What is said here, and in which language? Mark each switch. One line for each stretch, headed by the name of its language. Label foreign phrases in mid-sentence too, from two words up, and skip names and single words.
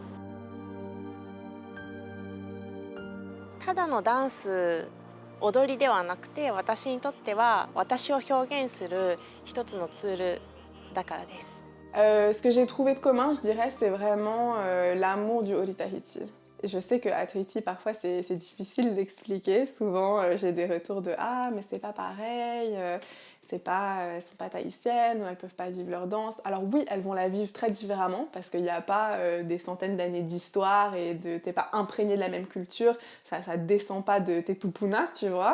Japanese: ただのダンス、踊りではなくて、私にとっては私を表現する一つのツールだからです。
French: Ce que j'ai trouvé de commun, je dirais, c'est vraiment l'amour du Ori Tahiti. Et je sais qu'à Tahiti, parfois, c'est difficile d'expliquer. Souvent, j'ai des retours de « Ah, mais c'est pas pareil, elles sont pas tahitiennes, ou elles peuvent pas vivre leur danse. » Alors oui, elles vont la vivre très différemment, parce qu'il n'y a pas des centaines d'années d'histoire et t'es pas imprégné de la même culture, ça descend pas de tes tupuna, tu vois.